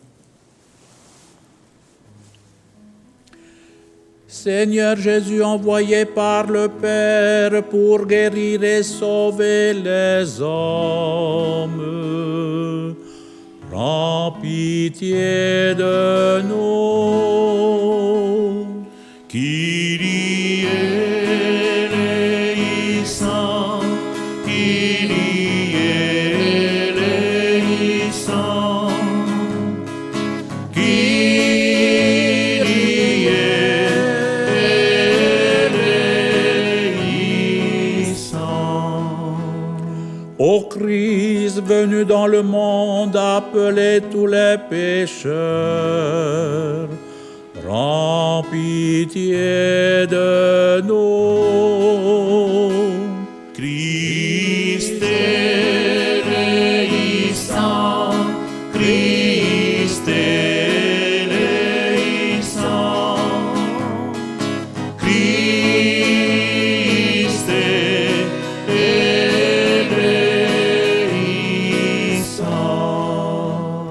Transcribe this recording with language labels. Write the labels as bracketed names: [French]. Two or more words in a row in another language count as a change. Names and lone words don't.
[French] Seigneur Jésus, envoyé par le Père pour guérir et sauver les hommes, prends pitié de nous. [Greek] Kyrie eleison, Kyrie eleison, Kyrie eleison. [French] Ô Christ venu dans le monde, appeler tous les pécheurs, prends pitié de nous. [Greek] Christ eleison, Christ eleison, Christ eleison.